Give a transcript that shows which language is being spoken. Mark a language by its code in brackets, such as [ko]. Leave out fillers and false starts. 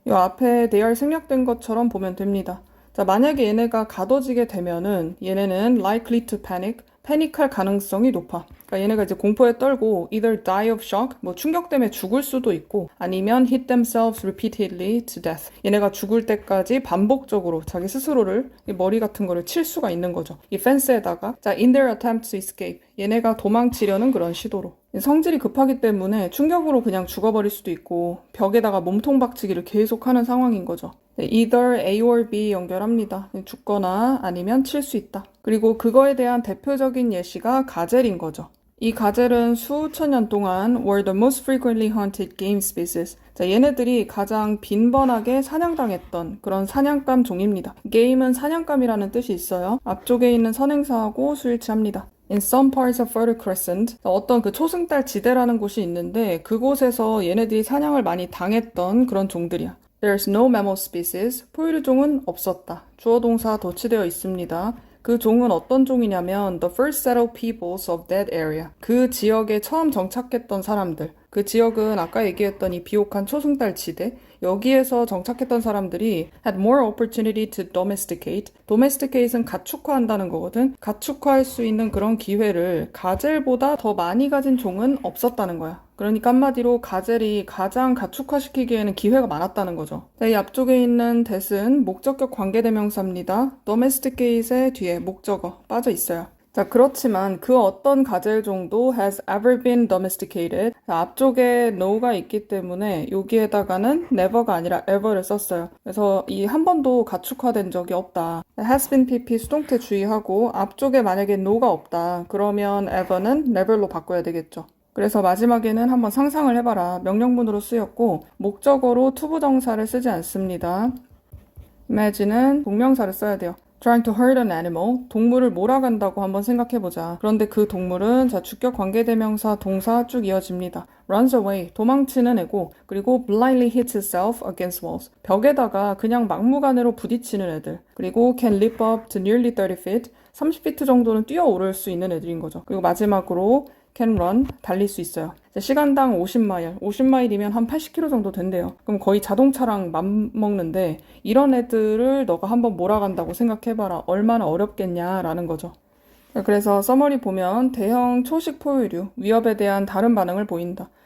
[ko] 이 앞에 they 생략된 것처럼 보면 됩니다. 자, 만약에 얘네가 가둬지게 되면은 얘네는 [en] likely to panic, [ko] 패닉할 가능성이 높아. 그러니까 얘네가 이제 공포에 떨고 [en] either die of shock, [ko] 뭐 충격 때문에 죽을 수도 있고 아니면 [en] hit themselves repeatedly to death. [ko] 얘네가 죽을 때까지 반복적으로 자기 스스로를 머리 같은 거를 칠 수가 있는 거죠. 이 펜스에다가 자, [en] in their attempt to escape. [ko] 얘네가 도망치려는 그런 시도로. 성질이 급하기 때문에 충격으로 그냥 죽어버릴 수도 있고 벽에다가 몸통 박치기를 계속하는 상황인 거죠. either A or B 연결합니다. 죽거나 아니면 칠 수 있다. 그리고 그거에 대한 대표적인 예시가 가젤인 거죠. 이 가젤은 수천 년 동안 [en] were the most frequently hunted game species. [ko] 자, 얘네들이 가장 빈번하게 사냥당했던 그런 사냥감 종입니다. 게임은 사냥감이라는 뜻이 있어요. 앞쪽에 있는 선행사하고 수일치합니다. [en] In some parts of Fertile Crescent, [ko] 어떤 그 초승달 지대라는 곳이 있는데 그곳에서 얘네들이 사냥을 많이 당했던 그런 종들이야. [en] There's no mammal species. [ko] 포유류종은 없었다. 주어 동사 도치되어 있습니다. 그 종은 어떤 종이냐면 [en] the first settled peoples of that area. [ko] 그 지역에 처음 정착했던 사람들. 그 지역은 아까 얘기했던 이 비옥한 초승달 지대. 여기에서 정착했던 사람들이 [en] had more opportunity to domesticate. [ko] domesticate은 가축화한다는 거거든. 가축화할 수 있는 그런 기회를 가젤보다 더 많이 가진 종은 없었다는 거야. 그러니까 한마디로 가젤이 가장 가축화시키기에는 기회가 많았다는 거죠. 자, 이 앞쪽에 있는 that은 목적격 관계대명사입니다. domesticate의 뒤에 목적어 빠져 있어요. 자, 그렇지만 그 어떤 가젤종도 [en] has ever been domesticated. [ko] 자, 앞쪽에 no가 있기 때문에 여기에다가는 never가 아니라 ever를 썼어요. 그래서 이 한 번도 가축화된 적이 없다. has been pp 수동태 주의하고 앞쪽에 만약에 no가 없다. 그러면 ever는 never로 바꿔야 되겠죠. 그래서 마지막에는 한번 상상을 해봐라. 명령문으로 쓰였고 목적어로 투부정사를 쓰지 않습니다. imagine은 동명사를 써야 돼요. [en] Trying to hurt an animal. [ko] 동물을 몰아간다고 한번 생각해보자. 그런데 그 동물은 자, 주격 관계대명사 동사 쭉 이어집니다. [en] runs away. [ko] 도망치는 애고 그리고 [en] blindly hits itself against walls. [ko] 벽에다가 그냥 막무가내로 부딪히는 애들. [en] 그리고 can leap up to nearly 30 feet. [ko] 30피트 정도는 뛰어오를 수 있는 애들인 거죠. 그리고 마지막으로 [en] can run. [ko] 달릴 수 있어요. 시간당 50마일, 50마일이면 한 80km 정도 된대요. 그럼 거의 자동차랑 맞먹는데 이런 애들을 너가 한번 몰아간다고 생각해봐라. 얼마나 어렵겠냐라는 거죠. 그래서 서머리 보면 대형 초식 포유류, 위협에 대한 다른 반응을 보인다.